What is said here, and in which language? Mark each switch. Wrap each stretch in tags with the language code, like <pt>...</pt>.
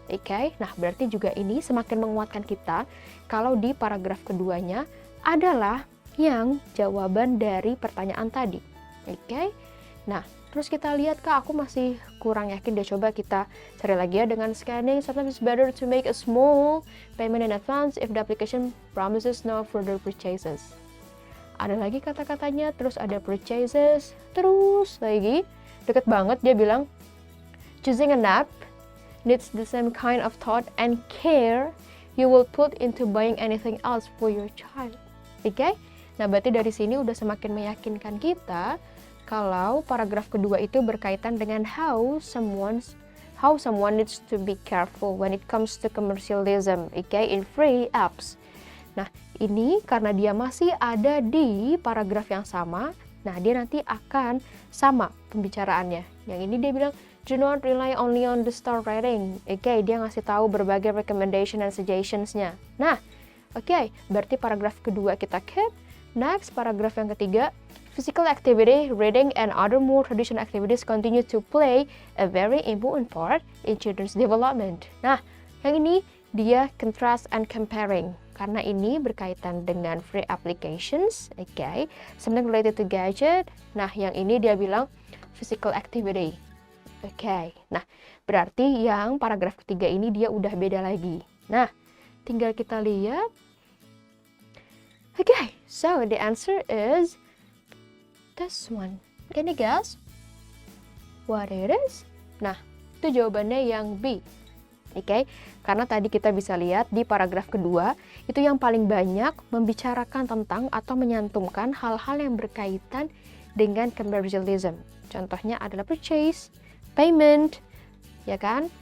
<id>Oke, nah berarti juga ini semakin menguatkan kita kalau di paragraf keduanya adalah yang jawaban dari pertanyaan tadi. Oke, nah terus kita lihat Kak, aku masih kurang yakin deh, coba kita cari lagi ya dengan scanning.</id> <en>Sometimes it's better to make a small payment in advance if the application promises no further purchases.</en> <id>Ada lagi kata-katanya, terus ada purchases, terus lagi deket banget dia bilang</id> <en>choosing an app needs the same kind of thought and care you will put into buying anything else for your child.</en> <id>Oke? Nah, berarti dari sini udah semakin meyakinkan kita kalau paragraf kedua itu berkaitan dengan</id> <en>how someone needs to be careful when it comes to commercialism, in free apps.</en> <id>Nah, ini karena dia masih ada di paragraf yang sama, nah dia nanti akan sama pembicaraannya. Yang ini dia bilang</id> <en>do not rely only on the star rating.</en> <id>Dia ngasih tahu berbagai</id> <en>recommendation and suggestions-</en> <id>nya. Nah, berarti paragraf kedua kita keep.</id> <en>Next,</en> <id>paragraf yang ketiga,</id> <en>physical activity, reading, and other more traditional activities continue to play a very important part in children's development.</en> <id>Nah, yang ini dia</id> <en>contrast and comparing.</en> <id>Karena ini berkaitan dengan free applications,</id> <en>something related to gadget.</en> <id>Nah, yang ini dia bilang physical activity. Nah, berarti yang paragraf ketiga ini dia udah beda lagi. Nah, tinggal kita lihat.</id> <en>So the answer is this one. Can you guess what it is?</en> <id>Nah, itu jawabannya yang B. Karena tadi kita bisa lihat di paragraf kedua, itu yang paling banyak membicarakan tentang atau menyantumkan hal-hal yang berkaitan dengan commercialism. Contohnya adalah purchase, payment, ya kan?</id>